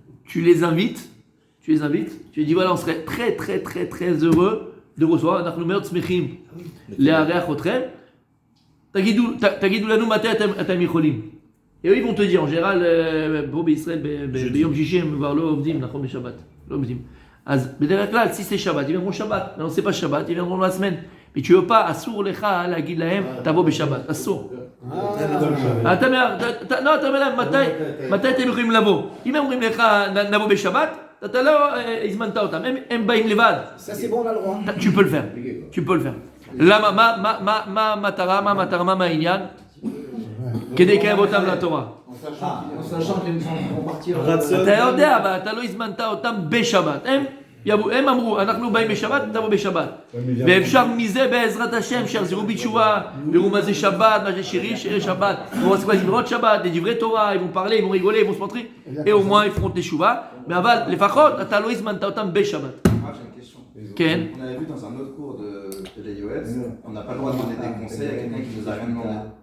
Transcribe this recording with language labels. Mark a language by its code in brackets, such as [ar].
[fr] Tu les invites, tu lui dis voilà, on serait très heureux de recevoir. [he] אנחנו מאוד שמחים לארח אתכם. תגידו לנו מתי אתם יכולים. [fr] Et eux, ils vont te dire, en général, [he] פה בישראל, ביום שישי, הם כבר לא עובדים, נכון, בשבת. לא עובדים. אז בדרך כלל, [fr] si c'est [he] שבת, [fr] ils viendront [he] שבת. [fr] Non, c'est pas שבת, ils viendront la semaine. Mais tu veux pas, [he] אסור לך להגיד להם, תבוא בשבת. אסור. אתה אומר להם, מתי אתם יכולים לבוא? אם הם אומרים לך, נבוא בשבת, אתה לא הזמנת אותם, הם באים לבד. [fr] Ça c'est bon, on a le droit. Tu peux le faire. [he] למה, מה המטרה, מה העניין? כדי לקרב אותם לתורה. [fr] En sachant qu'ils vont partir. [he] אתה יודע, אבל אתה לא הזמנת אותם בשבת. הם אמרו, אנחנו באים בשבת, תבוא בשבת. ואפשר מזה בעזרת השם, שיחזרו בתשובה, ויראו מה זה שבת, מה זה שירי שבת, ויראו quoi זמרות שבת, des דברי תורה, [fr] ils vont parler, ils vont rigoler, ils vont se montrer, et au moins ils feront [he] תשובה. אבל לפחות אתה לא הזמנת אותם בשבת. [fr] Moi j'ai une question. [he] כן. [fr] On avait vu dans un autre cours de l'AIOS, on n'a pas le droit de demander des conseils à quelqu'un qui nous a rien demandé.